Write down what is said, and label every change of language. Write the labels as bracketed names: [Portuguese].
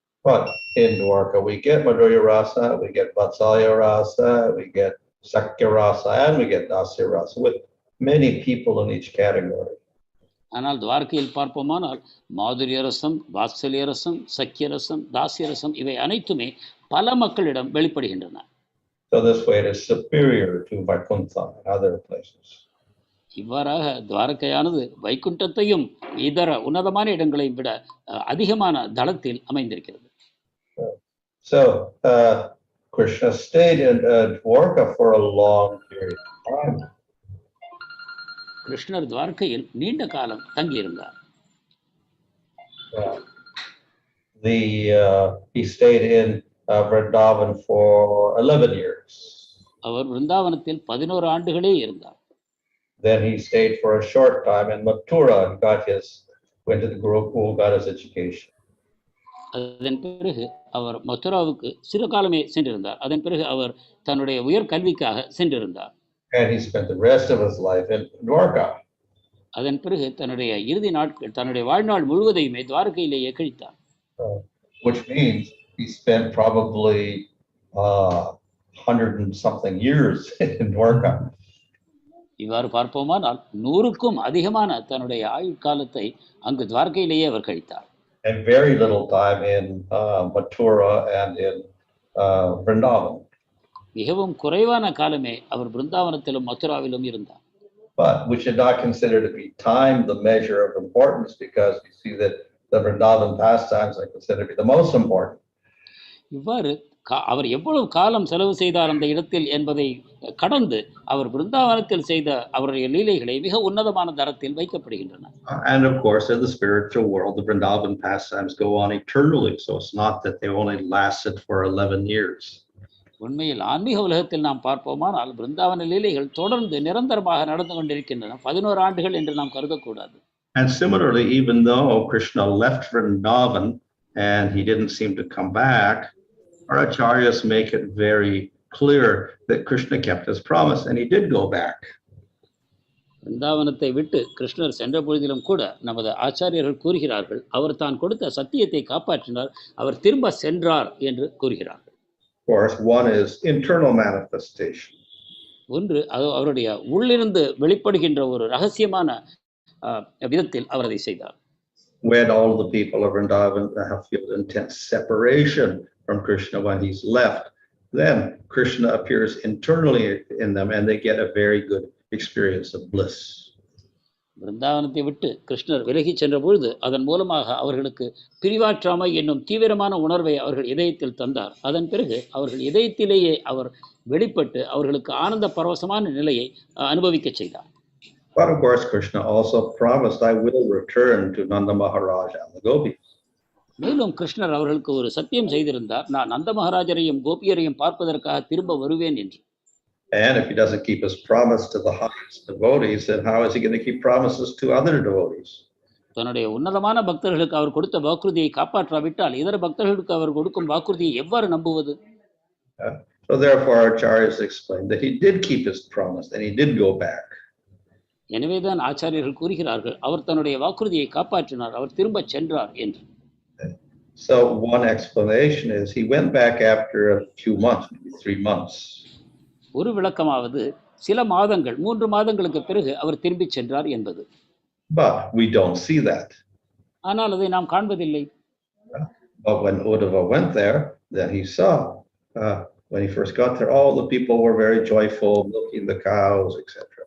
[English] But in Dwaraka, we get Madhurya rasa, we get Vatsalya rasa, we get Sakya rasa, and we get Dasya rasa, with many people in each category. [Tamil] ஆனால் துவாரகையில் பார்ப்போமானால் மாதுரிய ரசம், வாத்சல்ய ரசம், சக்கிய ரசம், தாசிய ரசம் இவை அனைத்துமே பல மக்களிடம் வெளிப்படுகின்றன. [English] So this way it is superior to Vaikuntha and other places. [Tamil] இவ்வாறாக துவாரகையானது வைகுண்டத்தையும் இதர உன்னதமான இடங்களையும் விட அதிகமான தளத்தில் அமைந்திருக்கிறது. [English] So Krishna stayed in Dwaraka for a long period of time. [Tamil] கிருஷ்ணர் துவாரகையில் நீண்ட காலம் தங்கியிருந்தார். [English] He stayed in Vrindavan for 11 years. [Tamil] அவர் விருந்தாவனத்தில் 11 ஆண்டுகளே இருந்தார். [English] Then he stayed for a short time in Mathura and went to the Gurukul, got his education. [Tamil] அதன் பிறகு அவர் மதுராவுக்கு சிறு காலமே சென்றிருந்தார். அதன் பிறகு அவர் தன்னுடைய உயர் கல்விக்காக சென்றிருந்தார். [English] And he spent the rest of his life in Dwaraka. [Tamil] அதன் பிறகு தன்னுடைய இறுதி நாட்கள் தன்னுடைய வாழ்நாள் முழுவதையுமே துவாரகையிலேயே கழித்தார். [English] Which means he spent probably 100 and something years in Dwaraka. [Tamil] இவ்வாறு பார்ப்போமானால் 100க்கும் அதிகமான தன்னுடைய ஆயுட்காலத்தை அங்கு துவாரகையிலேயே அவர் கழித்தார். [English] And very little time in Mathura and in Vrindavan. [Tamil] மிகவும் குறைவான காலமே அவர் பிருந்தாவனத்திலும் மதுராவிலும் இருந்தார். [English] But we should not consider to be time the measure of importance, because we see that the Vrindavan pastimes are considered to be the most important. [Tamil] இவ்வாறு அவர் எவ்வளவு காலம் செலவு செய்தார் அந்த இடத்தில் என்பதை கடந்து அவர் பிருந்தாவனத்தில் செய்த அவருடைய லீலைகளை மிக உன்னதமான தரத்தில் வைக்கப்படுகின்றன. [English] And of course, in the spiritual world, the Vrindavan pastimes go on eternally, so it's not that they only lasted for 11 years. [Tamil] உண்மையில் ஆன்மீக உலகத்தில் நாம் பார்ப்போமானால் பிருந்தாவன லீலைகள் தொடர்ந்து நிரந்தரமாக நடந்து கொண்டிருக்கின்றன. 11 ஆண்டுகள் என்று நாம் கருதக்கூடாது. [English] And similarly, even though Krishna left Vrindavan and he didn't seem to come back, our acharyas make it very clear that Krishna kept his promise and he did go back. [Tamil] பிருந்தாவனத்தை விட்டு கிருஷ்ணர் சென்ற பொழுதிலும் கூட நமது ஆச்சாரியர்கள் கூறுகிறார்கள், அவர் தான் கொடுத்த சத்தியத்தை காப்பாற்றினார், அவர் திரும்ப சென்றார் என்று கூறுகிறார்கள். [English] Of course, one is internal manifestation. [Tamil] ஒன்று அது அவருடைய உள்ளிருந்து வெளிப்படுகின்ற ஒரு ரகசியமான விதத்தில் அவர் அதை செய்தார். [English] When all the people of Vrindavan have feel intense separation from Krishna when he's left, then Krishna appears internally in them and they get a very good experience of bliss. [Tamil] பிருந்தாவனத்தை விட்டு கிருஷ்ணர் விலகிச் சென்ற பொழுது அதன் மூலமாக அவர்களுக்கு பிரிவாற்றாமை என்னும் தீவிரமான உணர்வை அவர்கள் இதயத்தில் தந்தார். அதன் பிறகு அவர்கள் இதயத்திலேயே அவர் வெளிப்பட்டு அவர்களுக்கு ஆனந்த பரவசமான நிலையை அனுபவிக்க செய்தார். [English] But of course, Krishna also promised, I will return to Nanda Maharaj and the gopis. [Tamil] மேலும் கிருஷ்ணர் அவர்களுக்கு ஒரு சத்தியம் செய்திருந்தார், நான் நந்த மகாராஜரையும் கோபியரையும் பார்ப்பதற்காக திரும்ப வருவேன் என்று. [English] And if he doesn't keep his promise to the highest devotees, then how is he going to keep promises to other devotees? [Tamil] தன்னுடைய உன்னதமான பக்தர்களுக்கு அவர் கொடுத்த வாக்குறுதியை காப்பாற்றாவிட்டால் இதர பக்தர்களுக்கு அவர் கொடுக்கும் வாக்குறுதியை எவ்வாறு நம்புவது? [English] So therefore, Acharyas explained that he did keep his promise and he did go back. [Tamil] எனவேதான் ஆச்சாரியர்கள் கூறுகிறார்கள், அவர் தன்னுடைய வாக்குறுதியை காப்பாற்றினார், அவர் திரும்ப சென்றார் என்று. [English] So one explanation is he went back after a few months, maybe 3 months. [Tamil] ஒரு விளக்கமாவது சில மாதங்கள் 3 மாதங்களுக்கு பிறகு அவர் திரும்பி சென்றார் என்பது. [English] But we don't see that. [Tamil] ஆனால் அதை நாம் காண்பதில்லை. [English] But when Uddhava went there, then he saw, when he first got there, all the people were very joyful, milking the cows, etc.